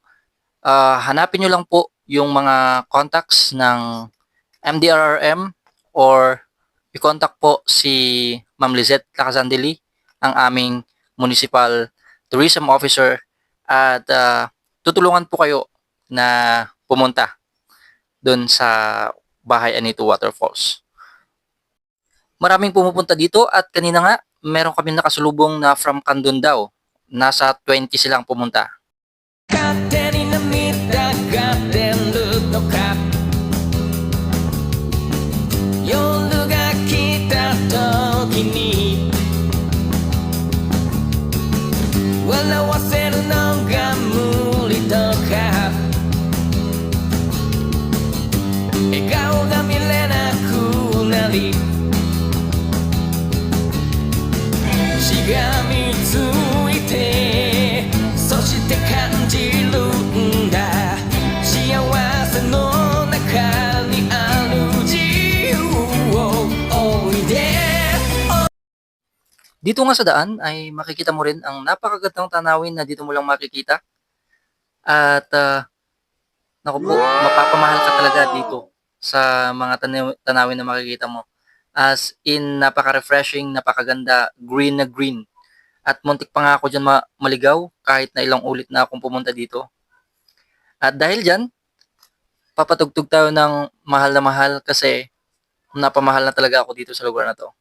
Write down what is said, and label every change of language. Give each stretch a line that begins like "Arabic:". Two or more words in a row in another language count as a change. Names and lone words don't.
Filipino: Hanapin nyo lang po yung mga contacts ng MDRRM or i-contact po si Ma'am Lizette Lacasandeli, ang aming Municipal Tourism Officer at tutulungan po kayo na pumunta doon sa Bahay Anito Waterfalls. Maraming pumupunta dito at kanina nga meron kami nakasulubong na from Kandun daw. Nasa 20 silang pumunta.
Japanese: 勝手に涙が出るのか夜が来た時に笑わせるのが無理とか笑顔が見れなくなりしがみついてそして感じるんだ幸せの中にある自由をおいで
Filipino: Dito nga sa daan ay makikita mo rin ang napakagandang tanawin na dito mo lang makikita. At naku po, mapapamahal ka talaga dito sa mga tanawin na makikita mo.
English: As in,
Filipino: napaka-refreshing, napakaganda, green na green. At muntik pa nga ako dyan maligaw kahit na ilang ulit na akong pumunta dito. At dahil dyan, papatugtog tayo ng mahal na mahal kasi napamahal na talaga ako dito sa lugar na to.